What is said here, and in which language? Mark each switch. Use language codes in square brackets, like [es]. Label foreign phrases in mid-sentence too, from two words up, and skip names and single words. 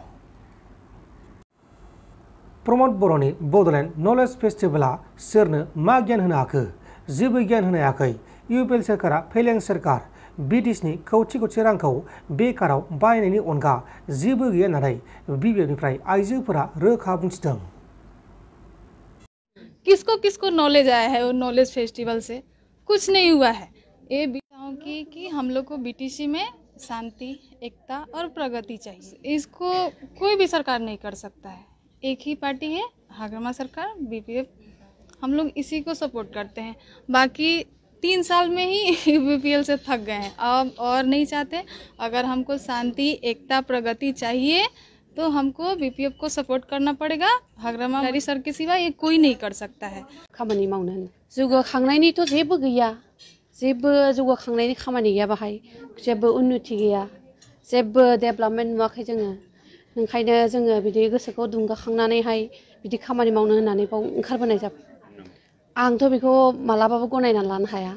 [brx] प्रमद बर'नि बड'लेण्ड नलेज फेस्टिभेलआ सोरनो मा गियान होनो हाखो? जेबो गियान होनो हायाखै। इउपिएल सोरखारा फेलें सोरखार। बिटिसिनि खौथि खौथि रांखौ बेकाराव बाहायनायनि अनगा जेबो गैया होननानै बिबिएफनिफ्राय आइजोफोरा रोखा बुंथिदों। [hi] किसको किसको नॉलेज आया है वो [en] knowledge festival [hi] से? कुछ नहीं हुआ है। ये बताऊं कि हम लोग को बीटीसी में शांति, एकता और प्रगति चाहिए। इसको कोई भी सरकार नहीं कर सकता है। एक ही पार्टी है हागरमा सरकार, बीपीएफ। हम लोग इसी को सपोर्ट करते हैं। बाकी 3 साल में ही बीपीएल से थक गए हैं, अब और नहीं चाहते। अगर हमको शांति, एकता, प्रगति चाहिए तो हमको बीपीएफ को सपोर्ट करना पड़ेगा। हागरमा सर के सिवा ये कोई नहीं कर सकता है। [brx] खामानि मावनो जौगाखांनायनिथ' जेबो गैया, जेबो जौगाखांनायनि खामानि गैया बाहाय, जेबो उन्नति गैया, जेबो डेभेलपमेन्ट नुवाखै जोङो। ओंखायनो जोङो बिदि गोसोखौ दुंगाखांनानैहाय बिदि खामानि मावनो होननानै बाव ओंखारबोनाय जाबाय। आंथ' बेखौ मालाबाबो गनायना लानो हाया।